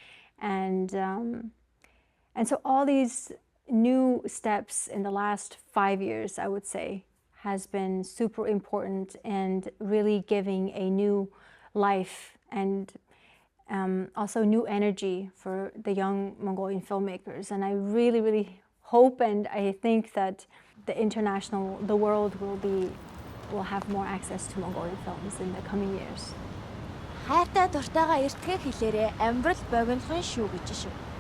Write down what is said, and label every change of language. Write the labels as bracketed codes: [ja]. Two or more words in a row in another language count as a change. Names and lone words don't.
[en] And so all these new steps in the last 5 years, I would say, has been super important and really giving a new life and also new energy for the young Mongolian filmmakers. And I really, really hope and I think that the world will have more access to Mongolian films in the coming years. [mn] Хайртай дуртайгаа эртгээр хэлээрээ амьдрал богинохон шүү гэж шүү.